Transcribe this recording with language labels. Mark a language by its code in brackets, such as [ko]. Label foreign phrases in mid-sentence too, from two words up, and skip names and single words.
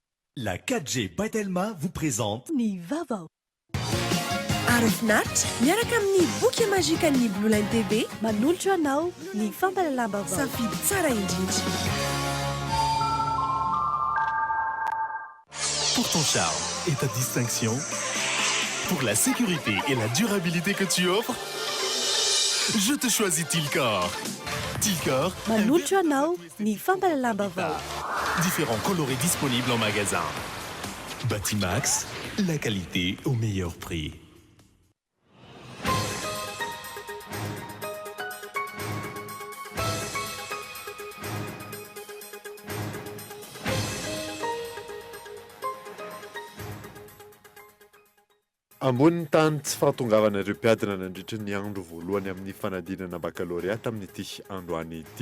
[fr] La 4G Batelma vous présente [mg] Ny Vavao. Arofinaritra miaraka amin'ny boky mazika ny Blue Line TV manolotra anao ny fampalalam-bavao. safidy tsara indrindra. [fr] pour ton charme et ta distinction, pour la sécurité et la durabilité que tu offres. Je te choisis Tilcor. Tilcor, [mg] manolotra anao ny fampalalam-bavao. [fr] différents colorés disponibles en magasin. Batimax, la qualité au meilleur prix. [mg] Ambony tany tsy fahatongavanareo mpiadina nandritra ny andro voalohany amin'ny fanadinana baccalauréat tamin'ity androany ity.